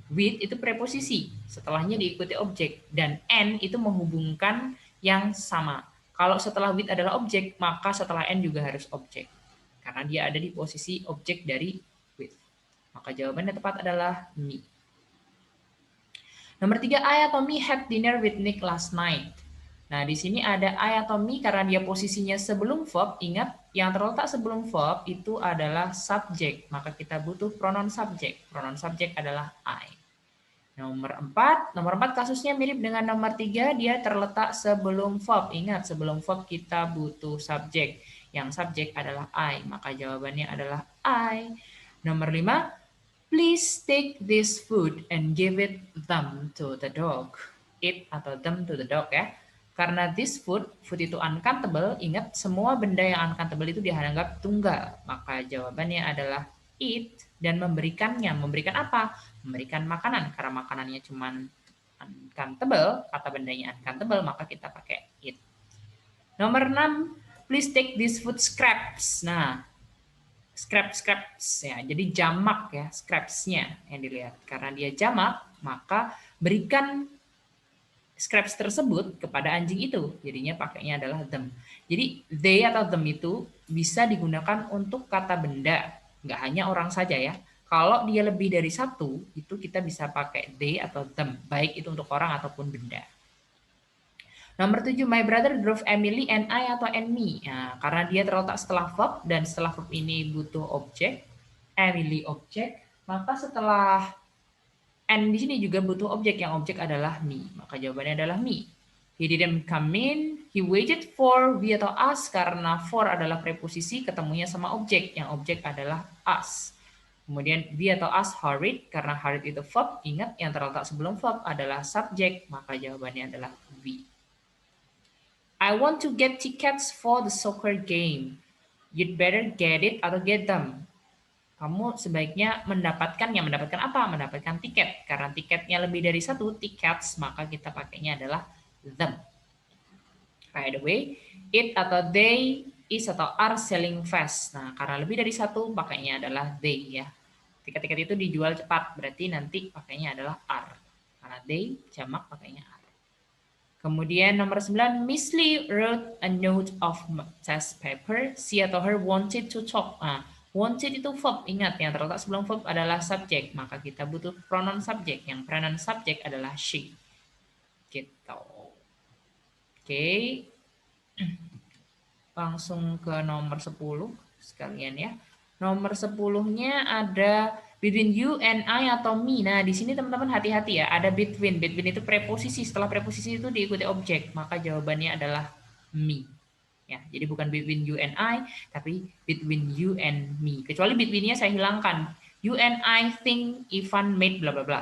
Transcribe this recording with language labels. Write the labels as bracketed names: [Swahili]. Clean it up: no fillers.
[Indonesian] With itu preposisi, setelahnya diikuti objek, dan and itu menghubungkan yang sama. Kalau setelah with adalah objek, maka setelah and juga harus objek, karena dia ada di posisi objek dari with. Maka jawabannya tepat adalah me. Nomor 3, [English] I atau me had dinner with Nick last night. [Indonesian] Nah, di sini ada I atau me karena dia posisinya sebelum verb. Ingat, yang terletak sebelum verb itu adalah subjek. Maka kita butuh pronoun subjek. Pronoun subjek adalah I. Nomor 4 kasusnya mirip dengan nomor 3, dia terletak sebelum verb. Ingat, sebelum verb kita butuh subjek. Yang subjek adalah I, maka jawabannya adalah I. Nomor 5, [English] please take this food and give it them to the dog. [Indonesian] It atau [English] them to the dog [Indonesian] ya. Karena this food itu uncountable, ingat semua benda yang uncountable itu dianggap tunggal. Maka jawabannya adalah it, dan memberikannya. Memberikan apa? Memberikan makanan. Karena makanannya cuma uncountable, kata bendanya uncountable, maka kita pakai it. Nomor 6, [English] please take this food scraps. [Indonesian] Nah, scraps ya, jadi jamak ya, scrapsnya yang dilihat. Karena dia jamak, maka berikan scraps tersebut kepada anjing itu. Jadinya pakainya adalah them. Jadi they atau them itu bisa digunakan untuk kata benda, nggak hanya orang saja ya. Kalau dia lebih dari satu, itu kita bisa pakai they atau them, baik itu untuk orang ataupun benda. Nomor 7, [English] my brother drove Emily and I atau and me. [Indonesian] Nah, karena dia terletak setelah verb, dan setelah verb ini butuh objek, Emily objek, maka setelah and di sini juga butuh objek, yang objek adalah me. Maka jawabannya adalah me. [English] He didn't come in, he waited for we [Indonesian] atau us, karena for adalah preposisi, ketemunya sama objek, yang objek adalah us. Kemudian we atau us hurried, karena hurried itu verb, ingat yang terletak sebelum verb adalah subjek, maka jawabannya adalah we. [English] I want to get tickets for the soccer game. You'd better get it atau get them. [Indonesian] Kamu sebaiknya mendapatkan apa? Mendapatkan tiket. Karena tiketnya lebih dari satu, tickets, maka kita pakainya adalah them. [English] By the way, it atau they, is atau are selling fast. [Indonesian] Nah, karena lebih dari satu, pakainya adalah they ya. Tiket-tiket itu dijual cepat, berarti nanti pakainya adalah are. Karena they, jamak, pakainya are. Kemudian nomor 9, [English] Miss Lee wrote a note of test paper. She atau her wanted to talk. [Indonesian] Nah, wanted itu verb, ingat yang terletak sebelum verb adalah subjek, maka kita butuh pronoun subjek, yang pronoun subjek adalah she. Gitu. Oke. Langsung ke nomor 10 sekalian ya. Nomor 10-nya ada [English] between you and I atau me. [Indonesian] Nah, di sini teman-teman hati-hati ya, ada between. Between itu preposisi, setelah preposisi itu diikuti objek, maka jawabannya adalah me. Ya, jadi bukan [English] between you and I, [Indonesian] tapi [English] between you and me. [Indonesian] Kecuali between-nya saya hilangkan. [English] You and I think Ivan made bla bla bla.